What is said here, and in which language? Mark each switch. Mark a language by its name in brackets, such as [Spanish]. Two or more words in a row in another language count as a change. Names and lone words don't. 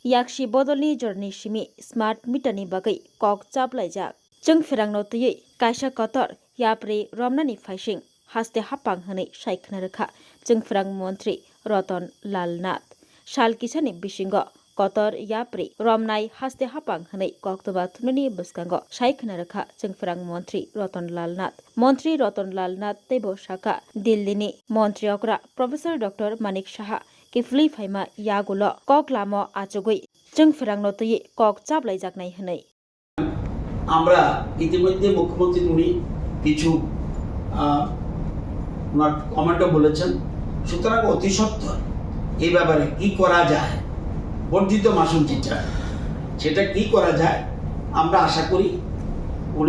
[Kok Borok] yakshi bodolni jorni shimi [English] smart meter [Kok Borok] ni bagai kok chaplaijak jengfirangno tuyui kaisa kotor yapri romnani faising haste hapang hanai saikna rakha jengfirang mantri Ratan Lal Nath sal kisani bisingo kotor yapri romnai haste hapang hanai koktoba thumni buskango saikna rakha jengfirang mantri Ratan Lal Nath mantri Ratan Lal Nath tebo saka Dillini mantri okra Professor Dr. Manik Saha Kifli Faima Yagulo Kok Lamo Achugui jengfirangno tuyui kok chaplaijaknai hanai [Bangla] আমরা ইতিমধ্যে মুখ্যমন্ত্রী উনি কিছু ওনার কমেন্টও বলেছেন সুতরাং অতি সত্বর এই ব্যাপারে কি করা যায় বর্ধিত মাসুল যেটা সেটা কি করা যায় আমরা আশা করি উনি